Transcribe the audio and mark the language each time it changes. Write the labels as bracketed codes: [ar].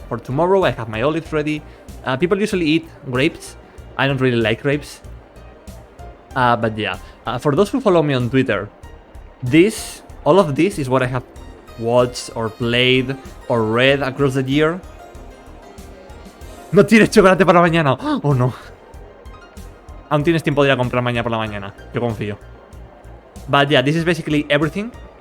[en] For tomorrow, I have my olives ready. People usually eat grapes. I don't really like grapes. But yeah, for those who follow me on Twitter, all of this is what I have watched or played or read across the year. [es] No tienes chocolate para mañana. [en] Oh no. [es] Aún tienes tiempo de ir a comprar mañana por la mañana. Yo confío. [en] But yeah, this is basically everything.